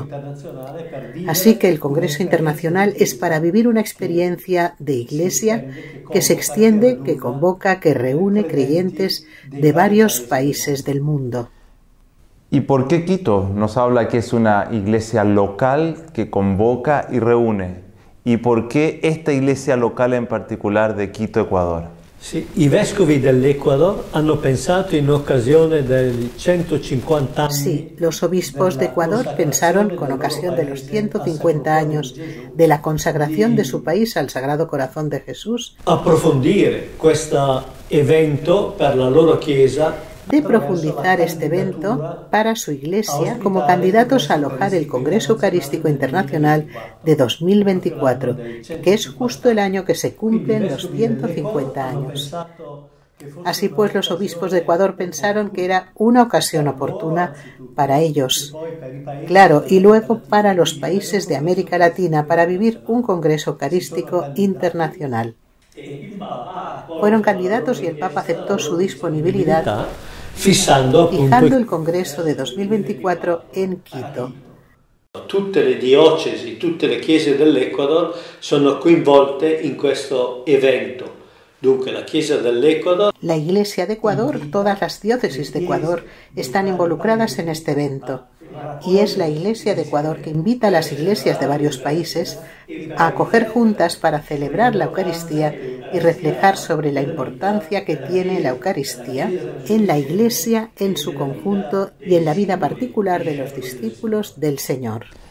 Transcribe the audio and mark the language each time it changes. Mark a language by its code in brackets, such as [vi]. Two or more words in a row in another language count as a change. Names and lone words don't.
[es] Así que el Congreso Internacional es para vivir una experiencia de iglesia que se extiende, que convoca, que reúne creyentes de varios países del mundo. ¿Y por qué Quito? Nos habla que es una iglesia local que convoca y reúne. ¿Y por qué esta iglesia local en particular de Quito, Ecuador? Sí, [it] i vescovi dell'Ecuador hanno pensato in occasione dei 150 anni. [es] Sí, los obispos de Ecuador pensaron con ocasión de los 150 años de la consagración de su país al Sagrado Corazón de Jesús, [it] approfondire questo evento per la loro chiesa, [es] de profundizar este evento para su iglesia como candidatos a alojar el Congreso Eucarístico Internacional de 2024, que es justo el año que se cumplen los 150 años. Así pues, los obispos de Ecuador pensaron que era una ocasión oportuna para ellos, claro, y luego para los países de América Latina, para vivir un Congreso Eucarístico Internacional. Fueron candidatos y el Papa aceptó su disponibilidad, fijando el Congreso de 2024 en Quito. [it] Tutte le diocesi, tutte le chiese dell'Ecuador sono coinvolte in questo evento. Dunque la Chiesa dell'Ecuador, [es] la Iglesia de Ecuador, todas las diócesis de Ecuador están involucradas en este evento. Y es la Iglesia de Ecuador que invita a las iglesias de varios países a acoger juntas para celebrar la Eucaristía y reflejar sobre la importancia que tiene la Eucaristía en la Iglesia en su conjunto y en la vida particular de los discípulos del Señor.